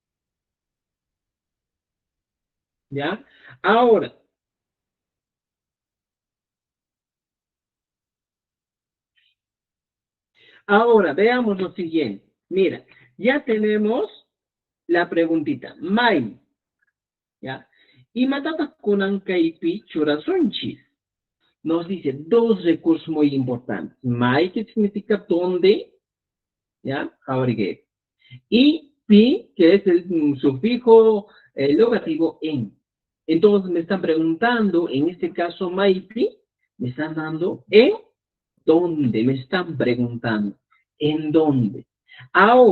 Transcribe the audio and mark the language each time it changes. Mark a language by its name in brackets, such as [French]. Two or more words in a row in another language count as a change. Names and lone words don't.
[Spanish] ¿Ya? Ahora, veamos lo siguiente. Mira, ya tenemos la preguntita. Mai. ¿Ya? [Quechua] Y matata kunan kaipi churasunchis. [Spanish] Nos dice dos recursos muy importantes. Mai, que significa dónde, ¿ya? Abrigue. Y pi, que es el sufijo logativo en. Entonces me están preguntando, en este caso mai pi, me están dando en dónde, me están preguntando, en dónde.